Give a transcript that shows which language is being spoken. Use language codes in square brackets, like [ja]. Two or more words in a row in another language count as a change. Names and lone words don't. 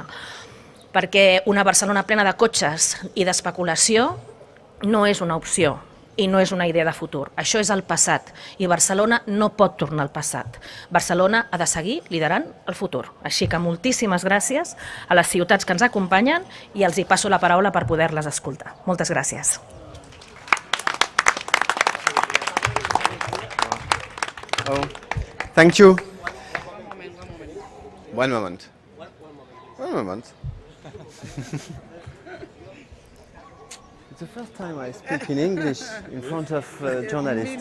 [ca] Perquè una Barcelona plena de cotxes i d'especulació no és una opció i no és una idea de futur. Això és el passat i Barcelona no pot tornar al passat. Barcelona ha de seguir liderant el futur. Així que moltíssimes gràcies a les ciutats que ens acompanyen i els hi passo la paraula per poder-les escoltar. Moltes gràcies. [en] Thank you. One moment. It's the first time I speak in English in front of journalists.